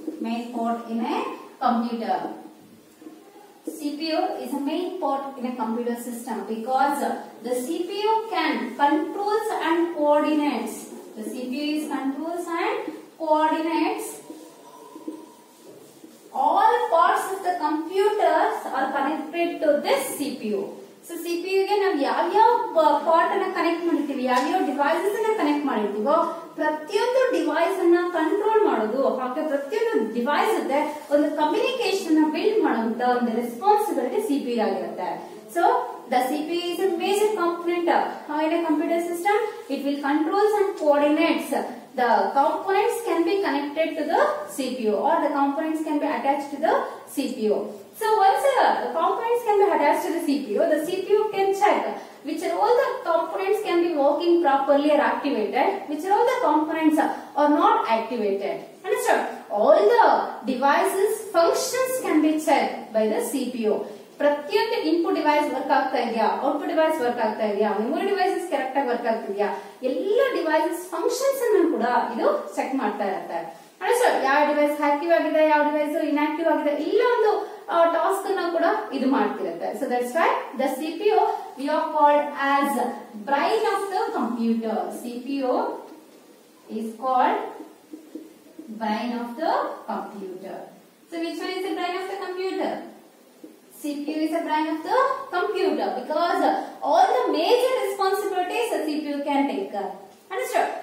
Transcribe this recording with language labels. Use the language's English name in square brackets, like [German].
[English] Main part in a computer. CPU is a main part in a computer system because the CPU can controls and coordinates. The CPU is controls and coordinates all parts of the computers are connected to this CPU. [Kannada] So CPU ಗೆ ನಾವು ಯಾವ part ಅನ್ನು connect ಮಾಡಿರ್ತೀವಿ, ಯಾವ devices ಅನ್ನು connect ಮಾಡಿರ್ತೀವೋ ಪ್ರತಿಯೊಂದು device ಅನ್ನ control ಮಾಡೋದು, ಹಾಗೆ ಪ್ರತಿಯೊಂದು ಡಿವೈಸ್ ಜೊತೆ ಒಂದು ಕಮ್ಯುನಿಕೇಶನ್ ಬಿಲ್ಡ್ ಮಾಡುವಂತ ಒಂದು ರೆಸ್ಪಾನ್ಸಿಬಿಲಿಟಿ CPU ಆಗಿರುತ್ತೆ. [English] So the CPU is a major component in a computer system. It will controls and coordinates. The components can be connected to the CPU or the components can be attached to the CPU. So once the components can be attached to the CPU can check which are all the components can be working properly or activated, which are all the components are not activated. Understood? All the devices functions can be checked by the CPU. [Kannada] ಪ್ರತಿಯೊಂದು input device work ಆಗ್ತಾ ಇದೆಯಾ, output device work ಆಗ್ತಾ ಇದೆಯಾ, memory devices correct ಆಗಿ work ಆಗ್ತಿದೆಯಾ, ಎಲ್ಲ devices functions ಅನ್ನು ಕೂಡ ಇದು ಚೆಕ್ ಮಾಡ್ತಾ ಇರುತ್ತೆ. ಸೊ ಯಾವ ಡಿವೈಸ್ ಆಕ್ಟಿವ್ ಆಗಿದೆ, ಯಾವ ಡಿವೈಸ್ ಇನ್ಆಕ್ಟಿವ್ ಆಗಿದೆ, ಎಲ್ಲ ಒಂದು ಟಾಸ್ಕ್ ಅನ್ನು ಕೂಡ ಇದು ಮಾಡ್ತಿರುತ್ತೆ. [English] So that's why the CPU we are called as brain of the computer. CPU is called brain of the computer. So which one is the brain of the computer? CPU is a brain of the computer because all the major responsibilities the CPU can take care. Understood?